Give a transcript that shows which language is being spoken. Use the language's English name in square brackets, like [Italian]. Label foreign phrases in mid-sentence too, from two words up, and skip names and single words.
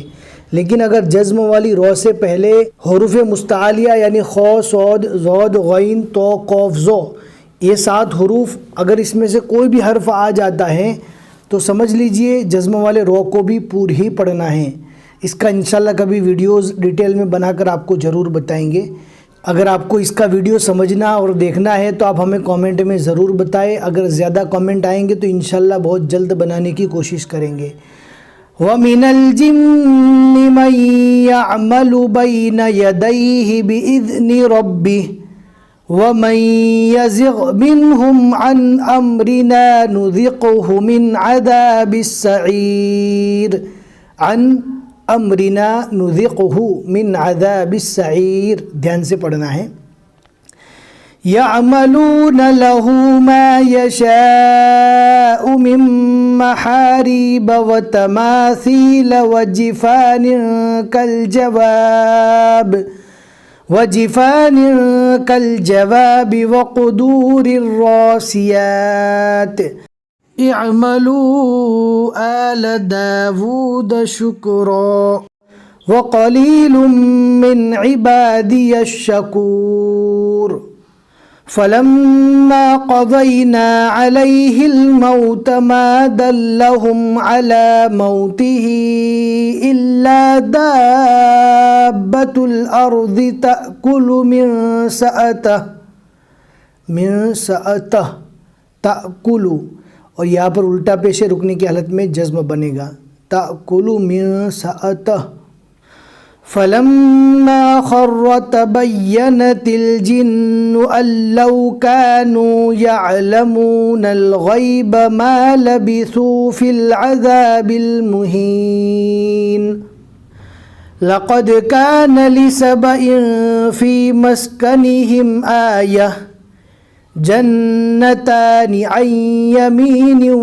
[Hindi] लेकिन अगर जज़्म वाली रो से पहले हुरूफ़ मुस्तालिया यानी खौ, सौद, ज़ौद, गैन, तो, कौफ, ज़ो, ये 7 हुरूफ अगर इसमें से कोई भी हर्फ आ जाता है तो समझ लीजिए जज़्म वाले रो को भी पूर ही पढ़ना है। इसका इंशाल्लाह कभी वीडियोस डिटेल में बनाकर आपको ज़रूर बताएंगे। अगर आपको इसका वीडियो समझना और देखना है तो आप हमें कमेंट में ज़रूर बताएं। अगर ज़्यादा कमेंट आएंगे तो इंशाल्लाह बहुत जल्द बनाने की कोशिश करेंगे। [Arabic] ومن الجن من يعمل بين يديه بإذن ربه ومن يزغ منهم عن أمرنا نذقه من عذاب السعير. عن أمرنا نذقه من عذاب السعير. [Hindi] ध्यान से पढ़ना है। [Arabic] يعملون له ما يشاء من محاريب وتماثيل وجفان كالجواب وقدور راسيات. اعملوا آل داود شكرا وقليل من عبادي الشكور. فلما قضينا عليه الموت ما دلهم على موته إلا دابة الأرض تأكل منسأته تأكل. [Hindi] और यहाँ पर उल्टा पेश रुकने की हालत में जज़्म बनेगा। [Arabic] تأكل منسأته فلما خر تبينت الجن أن لو كانوا يعلمون الغيب ما لبثوا في العذاب المهين. لقد كان لسبإ في مسكنهم آية جنتان عن يمين